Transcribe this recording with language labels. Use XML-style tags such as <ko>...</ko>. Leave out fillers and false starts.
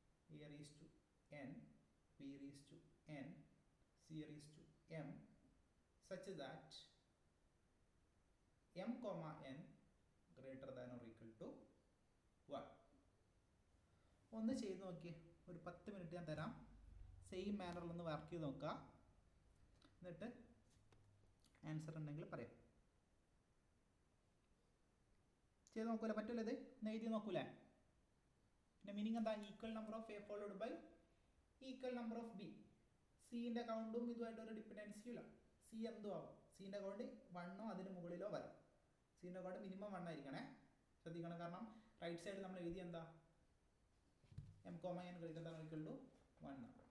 <en>A raised to n, B raised to n, C raised to m such that m comma n greater than or equal to 1.</en> <ml>ഒന്ന് ചെയ്ത് നോക്കിയേ, ഒരു 10 minute ഞാൻ തരാം. Same മാനറിൽ ഒന്ന് work ചെയ്ത് നോക്കുക, എന്നിട്ട് ആൻസർ ഉണ്ടെങ്കിൽ പറയാം. ചെയ്ത് നോക്കൂലേ? പറ്റൂല? ഇത് ഒന്ന് എഴുതി നോക്കൂലേ? പിന്നെ മീനിങ് എന്താ?</ml> <en>Equal number of A followed by equal number of B.</en> <ml>സിൻ്റെ കൗണ്ടും ഇതുമായിട്ട് ഒരു ഡിപ്പെൻഡൻസി ഇല്ല. സി എന്തും ആവും. സിൻ്റെ കൗണ്ട് 1 അതിന് മുകളിലോ വരാം. സിൻ്റെ കൗണ്ട് മിനിമം 1 ആയിരിക്കണേ, ശ്രദ്ധിക്കണം. കാരണം റൈറ്റ് സൈഡ് നമ്മൾ എഴുതി എന്താ?</ml> <en>m, n greater than or equal to 1.</en>